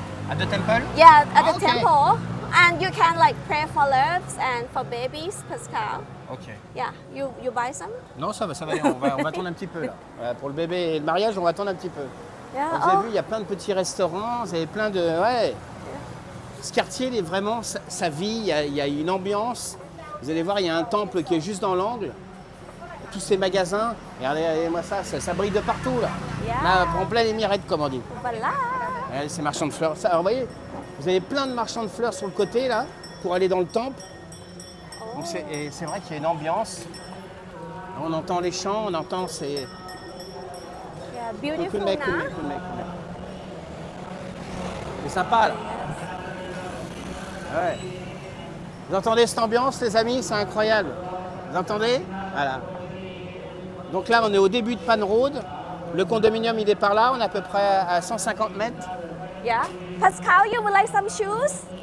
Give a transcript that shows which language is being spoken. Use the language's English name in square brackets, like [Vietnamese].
[English] At the temple? at the Okay. temple, and you can like pray for loves and for babies, Pascal. Ok. Yeah, you buy some? [French] Non, ça va aller. On va attendre un petit peu là. Voilà, pour le bébé et le mariage, on va attendre un petit peu. [English] Yeah. [French] Vous avez vu, il y a plein de petits restaurants, vous avez plein de... Ouais. Ce quartier, il est vraiment... Ça vit, il y a une ambiance. Vous allez voir, il y a un temple qui est juste dans l'angle. Tous ces magasins. Regardez-moi ça brille de partout là. [English] Yeah. [French] Là, en plein émirette, comme on dit. Voilà. Regardez ces marchands de fleurs. Ça, alors, vous voyez, vous avez plein de marchands de fleurs sur le côté là, pour aller dans le temple. Donc c'est vrai qu'il y a une ambiance. On entend les chants, on entend ces... [English] Yeah, beautiful, Khun Mei. na? [French] C'est sympa là. Ouais. Vous entendez cette ambiance, les amis? C'est incroyable. Vous entendez? Voilà. Donc là, on est au début de Pan Road. Le condominium, il est par là. On est à peu près à 150 mètres. [English] Yeah. Pascal, you would like some shoes?